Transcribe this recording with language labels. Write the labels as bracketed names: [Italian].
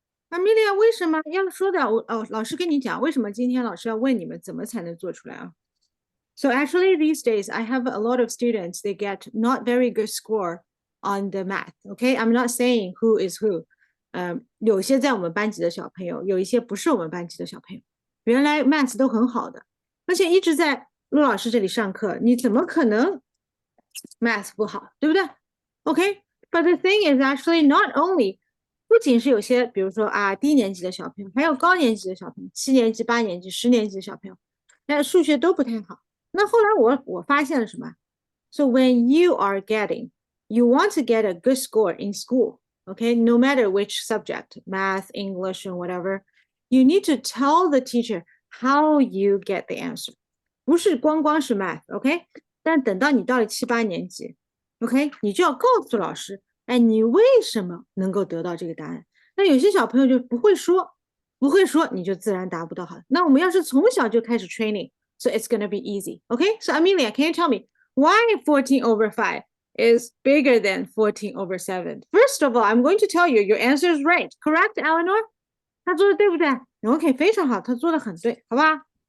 [Chinese] Amelia 为什么要说的？老师跟你讲，为什么今天老师要问你们怎么才能做出来啊？ [English] So actually these days I have a lot of students, they get not very good score on the math. Okay, I'm not saying who is who. [Chinese] 有些在我们班级的小朋友，有一些不是我们班级的小朋友，原来 math 都很好的，而且一直在陆老师这里上课，你怎么可能 math 不好，对不对？ [English] Okay, but the thing is actually not only [Chinese] 不仅是有些，比如说啊，低年级的小朋友，还有高年级的小朋友，7年级、8年级、10年级的小朋友，那数学都不太好。那后来我发现了什么？ [English] So when you are getting, you want to get a good score in school, okay, no matter which subject, math, English, and whatever, you need to tell the teacher how you get the answer. [Chinese] 不是光光是 math, okay? 但等到你到了7、8年级 ，OK， 你就要告诉老师，哎，你为什么能够得到这个答案？那有些小朋友就不会说，不会说，你就自然达不到好。那我们要是从小就开始 training, [English] so it's gonna be easy. Okay, so Amelia, can you tell me why 14 over 5 is bigger than 14 over 7? First of all, I'm going to tell you your answer is right. Correct, Eleanor? [Chinese] 他做的对不对 ？OK， 非常好，他做的很对，好吧？